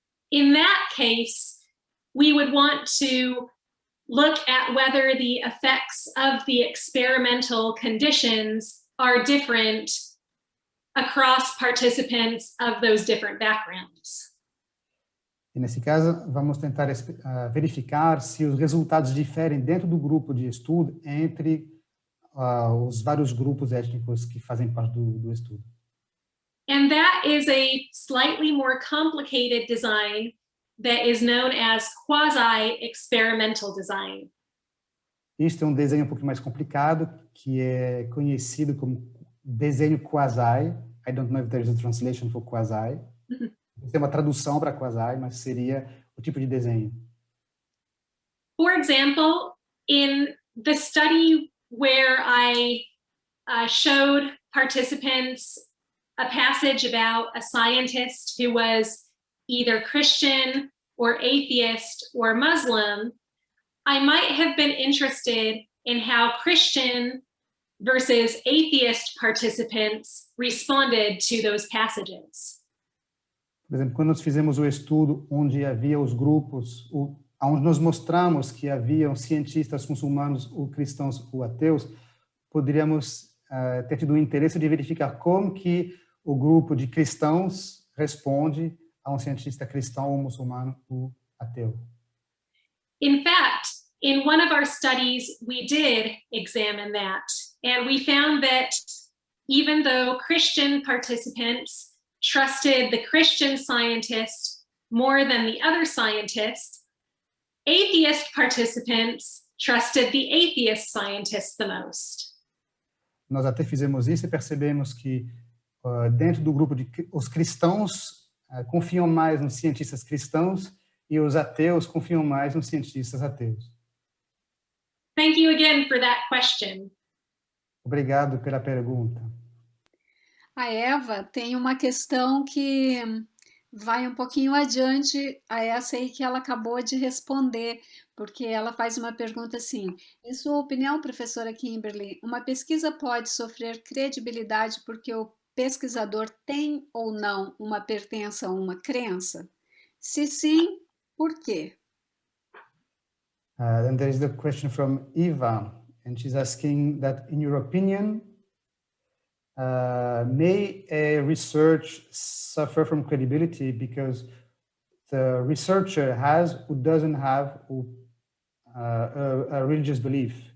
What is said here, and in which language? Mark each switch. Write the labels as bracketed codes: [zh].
[en] In that case, we would want to look at whether the effects of the experimental conditions are different across participants of those different backgrounds. [pt] E nesse caso, vamos tentar verificar se os resultados diferem dentro do grupo de estudo entre os vários grupos étnicos que fazem parte do estudo. [en] And that is a slightly more complicated design that is known as quasi-experimental design. [pt] Este é desenho um pouco mais complicado, que é conhecido como desenho quasi. [en] I don't know if there is a translation for quasi. [pt] Tem uma tradução para quasi, mas seria o tipo de desenho. [en] For example, in the study where I showed participants a passage about a scientist who was either Christian or atheist or Muslim, I might have been interested in how Christian versus atheist participants responded to those passages. [pt] Por exemplo, quando nós fizemos o estudo onde havia os grupos, onde nós mostramos que haviam cientistas muçulmanos ou cristãos ou ateus, poderíamos ter tido o interesse de verificar como que o grupo de cristãos responde a um cientista cristão ou muçulmano ou ateu. [en] In fact, in one of our studies, we did examine that, and we found that even though Christian participants trusted the Christian scientist more than the other scientists, atheist participants trusted the atheist scientist the most. [pt] Nós até fizemos isso e percebemos que dentro do grupo os cristãos confiam mais nos cientistas cristãos e os ateus confiam mais nos cientistas ateus. [en] Thank you again for that question. [pt] Obrigado pela pergunta. A Eva tem uma questão que vai um pouquinho adiante a essa aí que ela acabou de responder, porque ela faz uma pergunta assim: em sua opinião, professora Kimberly, uma pesquisa pode sofrer credibilidade porque o pesquisador tem ou não uma pertença a uma crença? Se sim, por quê? [en] Then there is the question from Eva, and she's asking that, in your opinion, may a research suffer from credibility because the researcher has or doesn't have a religious belief?